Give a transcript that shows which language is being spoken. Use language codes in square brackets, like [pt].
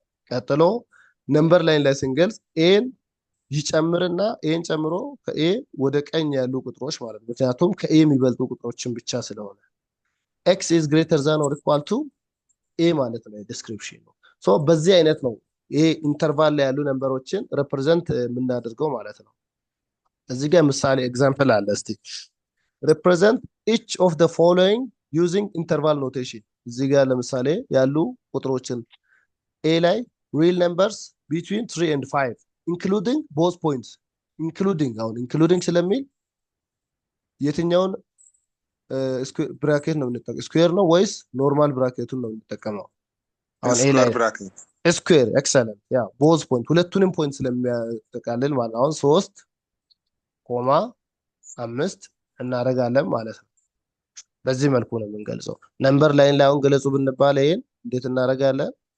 [am] ቀጥሎ ነምበር ላይን ላይ ስንገልጽ ኤን ይጨምርና ኤን ጨምሮ ከኤ ወደ ቀኝ ያሉ ቁጥሮች ማለት ነው። ምክንያቱም ከኤ የሚበልጡ ቁጥሮችን ብቻ ስለሆነ [en] x is greater than or equal to a [am] ማለት ነው ዲስክሪፕሽን ነው። በዚህ አይነት ነው ይሄ ኢንተርቫል ላይ ያሉ ነምበሮችን ሪፕሬዘንት የምናደርገው ማለት ነው። እዚህ ጋር ምሳሌ ኤግዛምፕል አለ። እስቲ [en] represent each of the following using interval notation [am] እዚህ ጋር ለምሳሌ ያሉ ቁጥሮችን ኤ ላይ [en] real numbers between 3 and 5 including both points including አሁን including [am] ስለሚል የትኛውን ብራኬት ነው የምንጠቀመው? ስኩዌር ነው ወይስ ኖርማል ብራኬቱን ነው የምንጠቀመው? አሁን ኤ ላይ ስኩዌር ኤክሰለንት ያ ቦዝ ፖይንት ሁለቱንም ፖይንት ስለሚያጠቃልል ማለት አሁን 3,5 እናደርጋለን ማለት ነው። በዚህ መልኩ ነው የምንገልጸው። ነምበር ላይን ላይ አሁን ገለጹ ብንባል ይሄን እንዴት እናደርጋለን?